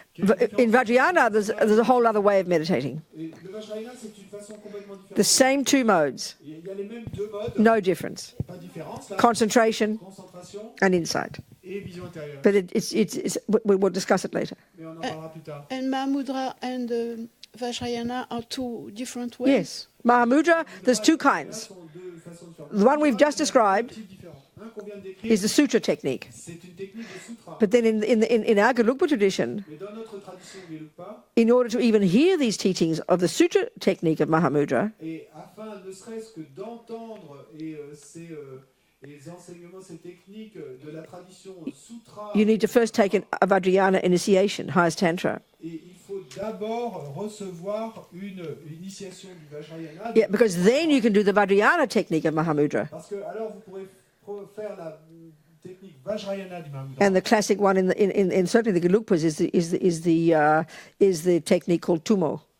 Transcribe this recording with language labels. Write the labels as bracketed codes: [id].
[en] In Vajrayana, there's a whole other way of meditating. [fr] Et le Vajrayana, c'est une façon complètement différente. [en] The same two modes, [fr] Il y a les mêmes deux modes, [en] no difference. [fr] pas de différence, là. [en] Concentration [fr] Concentration [en] and insight. [fr] et vision intérieure. [en] But we'll discuss it later. [fr] Mais on en parlera plus tard. [en] And Mahamudra and Vajrayana are two different ways. Yes. Mahamudra, there's two kinds. [fr] Ce sont deux façons différentes. [en] The one we've just described [fr] Types différents. Un qu'on vient de décrire, [en] is the sutra technique. [fr] c'est une technique de sutra. [en] But then in our Gelugpa tradition, [fr] Mais dans notre tradition Gelugpa, [en] in order to even hear these teachings of the sutra technique of Mahamudra, [fr] et afin ne serait-ce que d'entendre ces enseignements, ces techniques de la tradition sutra, [en] you need to first take a Vajrayana initiation, highest tantra. [fr] et il faut d'abord recevoir une initiation du Vajrayana. [en] Yeah, because then you can do the Vajrayana technique of Mahamudra. [fr] Parce que alors vous pourrez faire la technique Vajrayana du Mahamudra. [en] And the classic one in certainly the Gelugpas is the technique called Tumo.